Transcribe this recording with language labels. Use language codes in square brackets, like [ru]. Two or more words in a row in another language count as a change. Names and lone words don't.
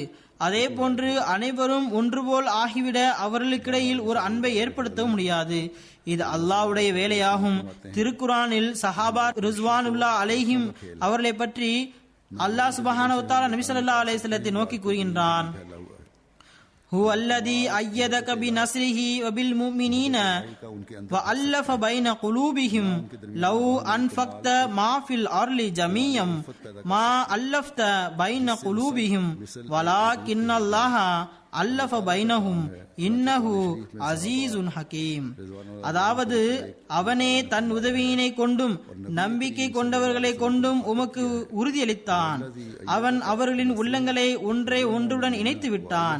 [ta] அதே போன்று அனைவரும் ஒன்றுபோல் ஆகிவிட அவர்களுக்கிடையில் ஒரு அன்பை ஏற்படுத்தவும் முடியாது. இது அல்லாஹ்வுடைய வேலையாகும். திருக்குரானில் சஹாபா [ar] رضوان الله عليهم [ta] அவர்களை பற்றி அல்லாஹ் [ar] سبحانه وتعالى [ta] நபி [ar] صلى الله عليه وسلم [ta] நோக்கி கூறுகின்றான், [ar] هو الذي أيدك بنصره وبالمؤمنين وألف بين قلوبهم لو أنفقت ما في الأرض جميعا ما ألفت بين قلوبهم ولكن الله ألف بينهم إنه عزيز حكيم. [ta] அதாவது அவனே தன் உதவியினை கொண்டும் நம்பிக்கை கொண்டவர்களை கொண்டும் உமக்கு உறுதியளித்தான். அவன் அவர்களின் உள்ளங்களை ஒன்றை ஒன்றுடன் இணைத்து விட்டான்.